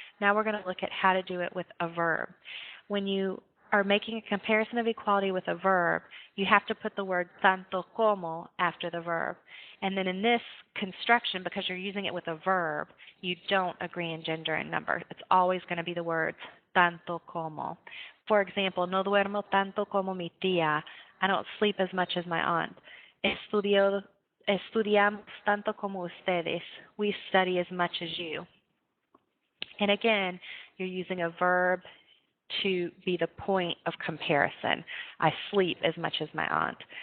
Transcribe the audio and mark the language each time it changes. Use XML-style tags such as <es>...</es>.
<en>Now we're going to look at how to do it with a verb. When you are making a comparison of equality with a verb, you have to put the word tanto como after the verb. And then in this construction, because you're using it with a verb, you don't agree in gender and number. It's always going to be the words tanto como. For example,</en> <es>no duermo tanto como mi tía.</es> <en>I don't sleep as much as my aunt.</en> <es>Estudiamos tanto como ustedes.</es> <en>We study as much as you. And again, you're using a verb to be the point of comparison. I sleep as much as my aunt.</en>